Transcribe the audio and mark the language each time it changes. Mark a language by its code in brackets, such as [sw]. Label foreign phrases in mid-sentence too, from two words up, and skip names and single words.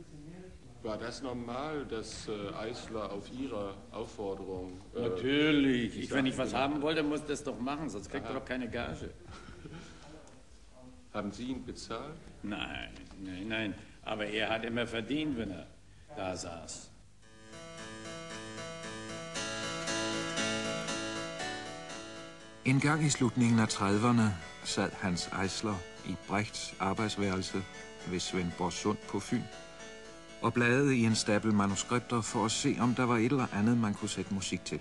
[de] War das normal, dass Eisler auf Ihre Aufforderung... Natürlich. Wenn ich was haben wollte, muss das doch machen, sonst kriegt er doch keine Gage. Haben Sie ihn bezahlt? Nein, nein, nein. Aber er hat immer verdient, wenn er da saß. [da] En gang i slutningen af 30'erne sad Hans Eisler i Brechts arbejdsværelse ved Svendborgsund på Fyn og bladede i en stabel manuskripter for at se, om der var et eller andet, man kunne sætte musik til.